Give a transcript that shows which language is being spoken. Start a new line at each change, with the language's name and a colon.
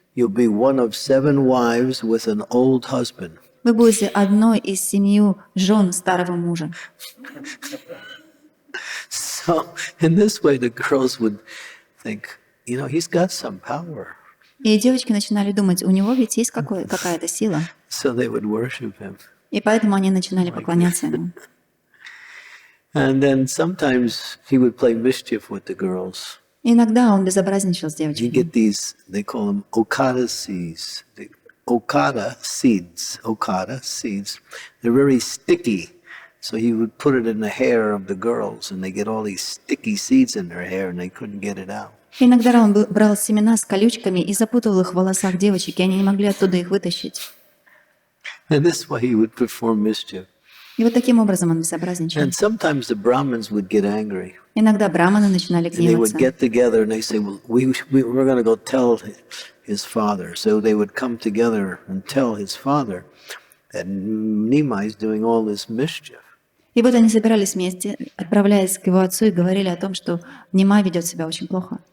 English: You'll be one of 7 wives with an old husband.
Russian: Вы будете одной из 7 жен старого мужа.
English: So in this way, the girls would think, he's got some power.
Russian: И девочки начинали думать, у него ведь есть какая-то сила.
English: So they would worship him.
Russian: И поэтому они начинали поклоняться ему.
English: And then sometimes he would play mischief with the girls.
Russian: И иногда он безобразничал с
English: You
Russian: девочками.
English: get these, they call them okada seeds. Okada seeds. They're very sticky. So he would put it in the hair of the girls, and they get all these sticky seeds in their hair, and they couldn't get it out.
Russian: Иногда он брал семена с колючками и запутывал их в волосах девочек, и они не могли оттуда их вытащить.
English: And this way he would perform mischief.
Russian: И вот таким образом он безобразничал.
English: And sometimes the Brahmins would get angry.
Russian: Иногда браманы начинали
English: And they would
Russian: гневаться.
English: get together and they say, well, we're going to go tell his father. So they would come together and tell his father that Nimai is doing all this mischief.
Russian: И вот они собирались вместе, отправляясь к его отцу, и говорили о том, что Нима ведет себя очень плохо.